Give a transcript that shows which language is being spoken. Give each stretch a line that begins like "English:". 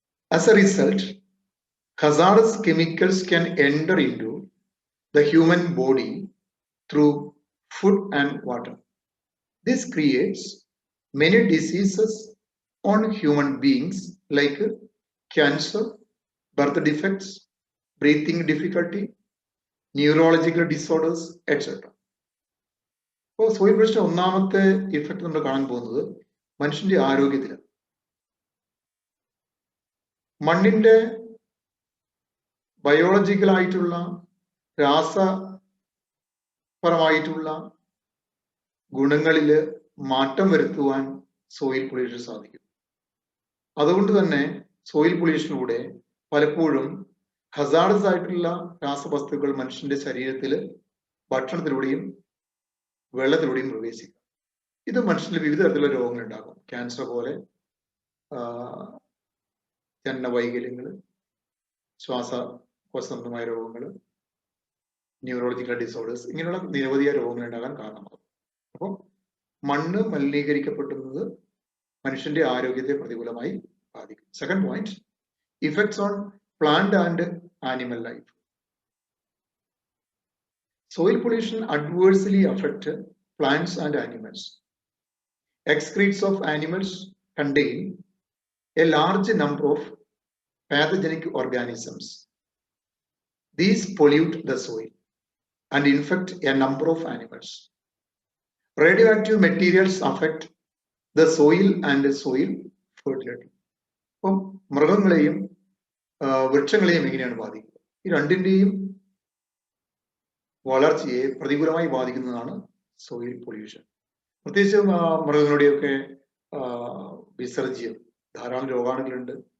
English: As a result, hazardous chemicals can enter into the human body through food and water. This creates many diseases on human beings like cancer, birth defects, breathing difficulty, neurological disorders, etc.
Malayalam: അപ്പോൾ soil pollution ഒന്നാമത്തെ effect നമ്മൾ കാണാൻ പോകുന്നത് മനുഷ്യന്റെ ആരോഗ്യത്തിലാണ്. മണ്ണിന്റെ ബയോളജിക്കലായിട്ടുള്ള രാസപരമായിട്ടുള്ള ഗുണങ്ങളിൽ മാറ്റം വരുത്തുവാൻ soil pollution സാധിക്കും. അതുകൊണ്ട് തന്നെ സോയിൽ പൊല്യൂഷനിലൂടെ പലപ്പോഴും ഹസാർഡസ് ആയിട്ടുള്ള രാസവസ്തുക്കൾ മനുഷ്യന്റെ ശരീരത്തിൽ ഭക്ഷണത്തിലൂടെയും വെള്ളത്തിലൂടെയും പ്രവേശിക്കും. ഇത് മനുഷ്യന് വിവിധ തരത്തിലുള്ള രോഗങ്ങൾ ഉണ്ടാകും. ക്യാൻസർ പോലെ, ജനന വൈകല്യങ്ങൾ, ശ്വാസകോശ സംബന്ധമായ രോഗങ്ങൾ, ന്യൂറോളജിക്കൽ ഡിസോർഡേഴ്സ്, ഇങ്ങനെയുള്ള നിരവധിയ രോഗങ്ങൾ ഉണ്ടാകാൻ കാരണമാകും. അപ്പോൾ മണ്ണ് മലിനീകരിക്കപ്പെടുന്നത് മനുഷ്യന്റെ ആരോഗ്യത്തെ പ്രതികൂലമായി ബാധിക്കും.
English: Second point, effects on plant and animal life. Soil pollution adversely affects plants and animals. Excretes of animals contain a large number of pathogenic organisms. These pollute the soil and infect a number of animals. Radioactive materials affect the soil and soil fertility.
Malayalam: അപ്പം മൃഗങ്ങളെയും വൃക്ഷങ്ങളെയും എങ്ങനെയാണ് ബാധിക്കുക? ഈ രണ്ടിന്റെയും വളർച്ചയെ പ്രതികൂലമായി ബാധിക്കുന്നതാണ് soil pollution. പ്രത്യേകിച്ച് മൃഗങ്ങളുടെയൊക്കെ വിസർജ്യം, ധാരാളം രോഗാണുക്കളുണ്ട്.